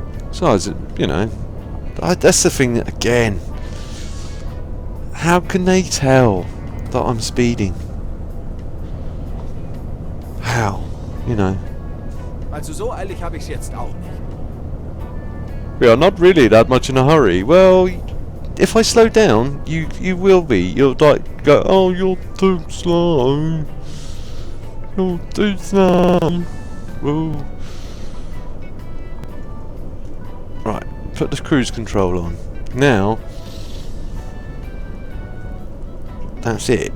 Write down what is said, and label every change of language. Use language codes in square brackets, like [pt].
[en] Besides, you know, that's the thing that, again, how can they tell that I'm speeding? How? You know. [de] Also so eilig habe ich's jetzt auch nicht. [en] We are not really that much in a hurry. Well, if I slow down, you will be. You'll like go, oh, you're too slow. You're too slow. Whoa. Right, put the cruise control on. Now, that's it.